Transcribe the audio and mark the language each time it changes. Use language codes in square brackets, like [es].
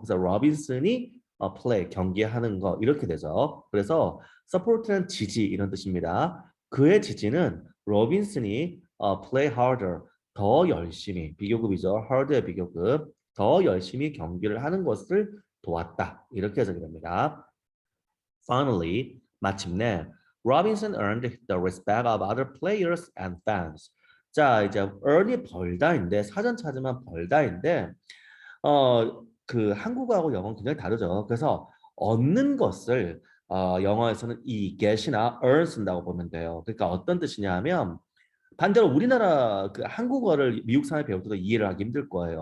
[ko] 그래서 로빈슨이 play 경기하는 거 이렇게 되죠. 그래서 support는 지지 이런 뜻입니다. 그의 지지는 로빈슨이 [en] play harder [ko] 더 열심히 비교급이죠. hard의 비교급 더 열심히 경기를 하는 것을 도왔다 이렇게 해석이 됩니다. [en] Finally [ko] 마침내 [en] Robinson earned the respect of other players and fans. [ko] 자, 이제 earn이 벌다인데 사전 찾으면 벌다인데 그 한국어하고 영어는 굉장히 다르죠. 그래서 얻는 것을 영어에서는 이 get이나 earn 쓴다고 보면 돼요. 그러니까 어떤 뜻이냐 하면 반대로 우리나라 그 한국어를 미국 사람이 배울 때도 이해를 하기 힘들 거예요.